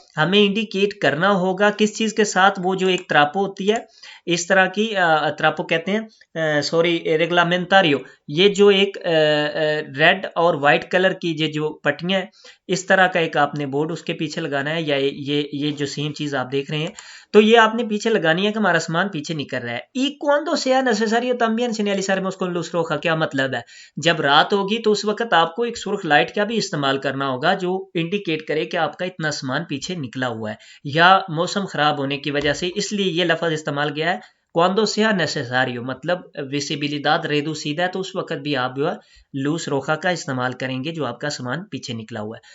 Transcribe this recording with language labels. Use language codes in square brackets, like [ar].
[hi] हमें इंडिकेट करना होगा किस चीज़ के साथ, वो जो एक त्रापो होती है इस तरह की, त्रापो कहते हैं, सॉरी, रेगलामेंटारियो, ये जो एक रेड और वाइट कलर की ये जो पट्टियाँ हैं, इस तरह का एक आपने बोर्ड उसके पीछे लगाना है, या ये जो सेम चीज़ आप देख रहे हैं, तो ये आपने पीछे लगानी है कि हमारा सामान पीछे निकल रहा है। [es] ई cuando sea necesario también señalizaremos con luz roja। [hi] क्या मतलब है? जब रात होगी तो उस वक्त आपको एक सुर्ख लाइट का भी इस्तेमाल करना होगा जो इंडिकेट करे कि आपका इतना सामान पीछे निकला हुआ है, या मौसम खराब होने की वजह से, इसलिए ये लफ्ज इस्तेमाल किया है [es] cuando sea necesario, [hi] मतलब विजिबिलिdad reducida है, तो उस वक्त भी आप जो है लूस रोखा का इस्तेमाल करेंगे जो आपका सामान पीछे निकला हुआ है।